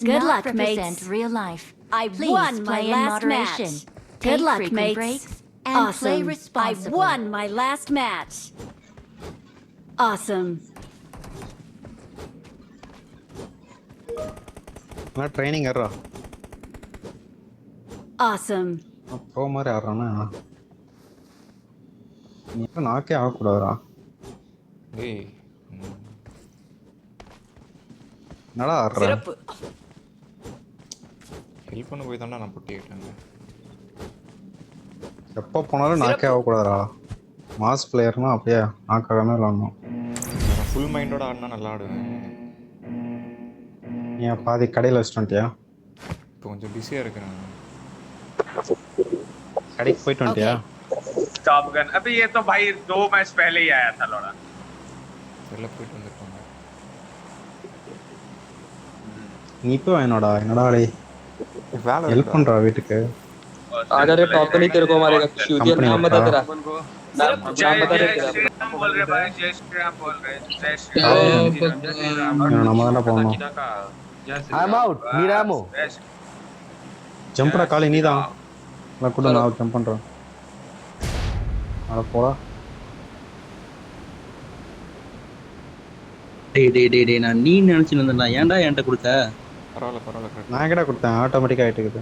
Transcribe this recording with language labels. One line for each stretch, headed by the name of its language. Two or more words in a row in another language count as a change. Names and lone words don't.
English: Good not luck, represent mates. real life. I Please won my play in last moderation. match. Take Good luck, frequent mates. breaks and play Awesome. I responsibly. won my last match. Awesome.
Tamil: நான் ட்ரைனிங் ஏறா
English: Awesome.
Tamil: ப்ரோ மாதிரி ஆடுறானா நீ எப்போ நாக்கே ஆகக்கூடாதுடா டேய் என்னடா ஆடுற சிறப்பு. ஹெல்ப் பண்ண போய் தான்டா நான் பொட்டிக்கிட்டாங்க. எப்போ போனாலும் நாக்கே ஆகக்கூடாதுடா
English: mass player
Tamil: அப்படியே நாக்காகாம விளாடணும்
English: full mind
Tamil: ஆடினா நல்லா ஆடுவேன். ஏன் பாதி கடையில் வச்சுட்டியா இப்போ கொஞ்சம் பிஸியாக இருக்கிறேன். கடைக்கு போயிட்டு வந்துட்டியா
Hindi: टॉप गन अभी ये तो भाई 2 मैच पहले ही आया था लौड़ा
Tamil: வெளில போயிட்டு வந்திருப்பாங்க. நீ இப்போ என்னடா டேய் வேலை ஹெல்ப் பண்றா வீட்டுக்கு
Hindi: आजा रे टॉप पे नहीं तेरे को मारेगा शुगर नाम बता तेरा नाम बता रे तेरा बोल रहे भाई जय श्री राम बोल रहे जय श्री राम
Tamil: நம்ம தான போறோம்
English: I'm out. Need ammo.
Tamil: ஜம்ப்டா காலி நீதான் நான் கூட நான் ஜம்ப் பண்றேன் அட போடா டேய் நான் நீ நினைச்சிட்டு இருந்தேன்டா ஏன்டா என்கிட்ட கொடுத்த பரவாயில்ல நான் எங்கடா கொடுத்தேன் ஆட்டோமேட்டிக்கா ஆயிட்டு இருக்குது